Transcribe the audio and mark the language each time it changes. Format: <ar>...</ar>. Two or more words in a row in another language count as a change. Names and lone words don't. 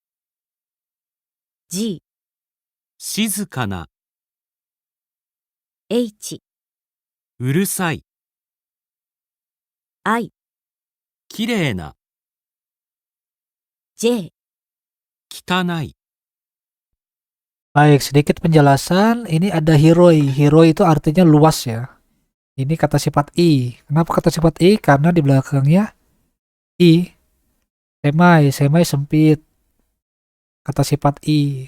<ja>G、静かな、 H、うるさい、 I、きれいな、 J。汚い。</ja> <id>Baik, sedikit penjelasan. Ini ada hiroi. Hiroi itu artinya luas ya. Ini kata sifat i. Kenapa kata sifat i? Karena di belakangnya i.</id> <ja>狭い、狭い</ja> <id>sempit. Kata sifat i.</id>